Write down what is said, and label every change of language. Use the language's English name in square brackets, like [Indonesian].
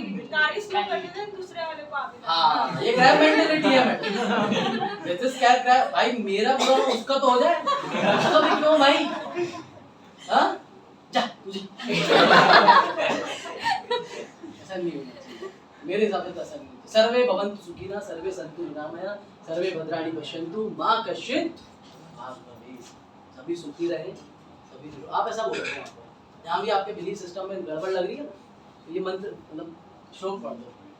[Hindi] गाड़ी स्लो करने दें दूसरे वाले को आगे। हाँ, ये क्रैब मेंटालिटी है मैडम। [English] This is crab. [Hindi] भाई मेरा बुरा हो उसका तो हो जाए, उसका भी क्यों भाई? हाँ जा तुझे। ऐसा नहीं होना चाहिए मेरे हिसाब से। तो ऐसा नहीं। [Sanskrit] सर्वे भवन्तु सुखिनः, सर्वे सन्तु निरामया, सर्वे भद्राणि पश्यन्तु मा कश्चित् दुःखभाग् भवेत्। [Hindi] सभी सुखी रहे, सभी। आप ऐसा बोल रहे हैं, जहाँ भी आपके बिलीफ सिस्टम में गड़बड़ लग रही है ना, तो ये मंत्र मतलब श्लोक पढ़ दो।